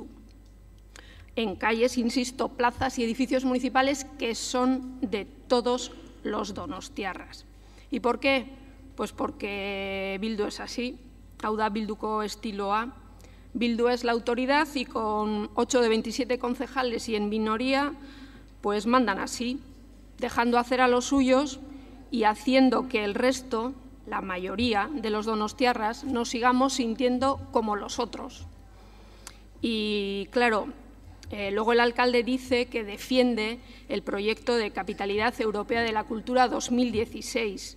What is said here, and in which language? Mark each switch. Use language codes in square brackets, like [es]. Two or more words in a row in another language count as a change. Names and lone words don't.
[es] En calles, insisto, plazas y edificios municipales que son de todos los donostiarras. ¿Y por qué? Pues porque Bildu es así, [eu] hau da Bilduko estiloa. [es] Bildu es la autoridad y con 8 de 27 concejales y en minoría, pues mandan así, dejando hacer a los suyos y haciendo que el resto, la mayoría de los donostiarras, nos sigamos sintiendo como los otros. Y claro, luego el alcalde dice que defiende el proyecto de Capitalidad Europea de la Cultura 2016.